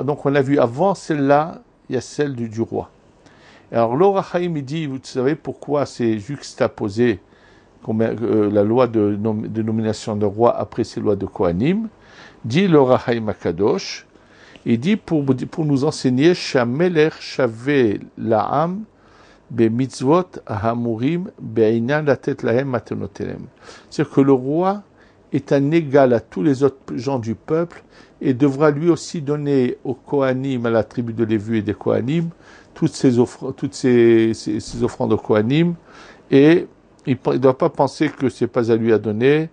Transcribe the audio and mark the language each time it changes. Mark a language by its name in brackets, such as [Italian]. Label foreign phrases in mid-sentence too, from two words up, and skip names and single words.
[French] Donc on a vu avant celle-là, il y a celle du roi. Alors l'Or HaChaim, il dit, vous savez pourquoi c'est juxtaposé la loi de nomination de roi après ces lois de Kohanim? Dit l'Or HaChaim Akadosh, il dit pour nous enseigner [Hebrew] שהמלך שווה לעם במצוות האמורים בעניין לתת להם מתנותיהם. [French] C'est-à-dire que le roi est un égal à tous les autres gens du peuple et devra lui aussi donner aux Kohanim, à la tribu de Lévi et des Kohanim, toutes ces offrandes de Kohanim, et il ne doit pas penser que ce n'est pas à lui à donner.